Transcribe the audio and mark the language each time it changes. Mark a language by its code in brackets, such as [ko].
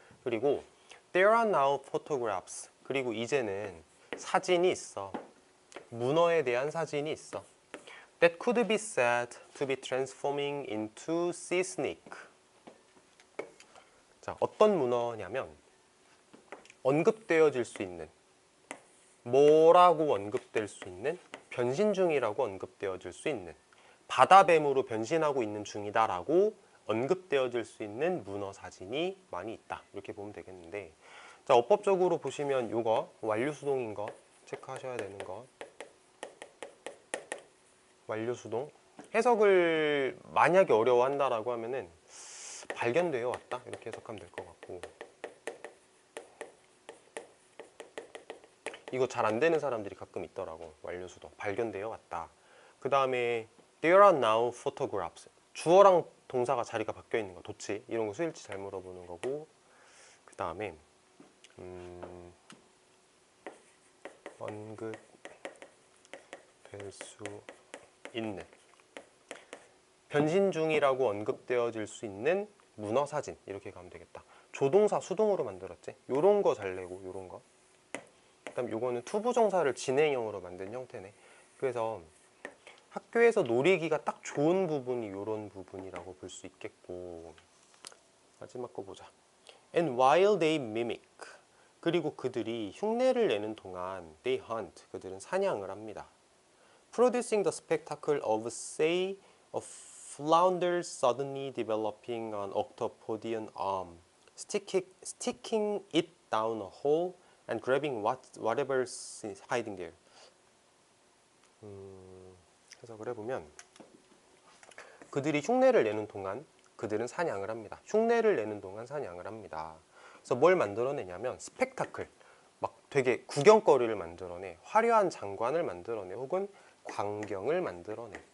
[ko] 그리고 [en] there are now photographs. [ko] 그리고 이제는 사진이 있어. 문어에 대한 사진이 있어. [en] That could be said to be transforming into sea snake. [ko] 자, 어떤 문어냐면 언급되어질 수 있는, 뭐라고 언급될 수 있는, 변신 중이라고 언급되어질 수 있는, 바다뱀으로 변신하고 있는 중이다라고 언급되어질 수 있는 문어 사진이 많이 있다. 이렇게 보면 되겠는데, 자, 어법적으로 보시면 이거 완료수동인 거 체크하셔야 되는 거. 완료수동. 해석을 만약에 어려워한다라고 하면은 발견되어 왔다 이렇게 해석하면 될 것 같고, 이거 잘 안 되는 사람들이 가끔 있더라고. 완료수도 발견되어 왔다. 그 다음에 [en] there are now photographs. [ko] 주어랑 동사가 자리가 바뀌어 있는 거. 도치 이런 거 수일치 잘 물어보는 거고. 그 다음에 언급될 수 있는 변신 중이라고 언급되어질 수 있는 문어 사진 이렇게 가면 되겠다. 조동사 수동으로 만들었지. 요런 거 잘 내고 요런 거. 그다음 요거는 투부정사를 진행형으로 만든 형태네. 그래서 학교에서 놀이기가 딱 좋은 부분이 요런 부분이라고 볼 수 있겠고. 마지막 거 보자. [en] And while they mimic. [ko] 그리고 그들이 흉내를 내는 동안 [en] they hunt. [ko] 그들은 사냥을 합니다. [en] Producing the spectacle of say a flounder suddenly developing an octopodian arm, sticking it down a hole and grabbing whatever's hiding there. [ko] 해석을 해보면 그들이 흉내를 내는 동안 그들은 사냥을 합니다. 흉내를 내는 동안 사냥을 합니다. 그래서 뭘 만들어내냐면 스펙타클, 막 되게 구경거리를 만들어내, 화려한 장관을 만들어내, 혹은 광경을 만들어내.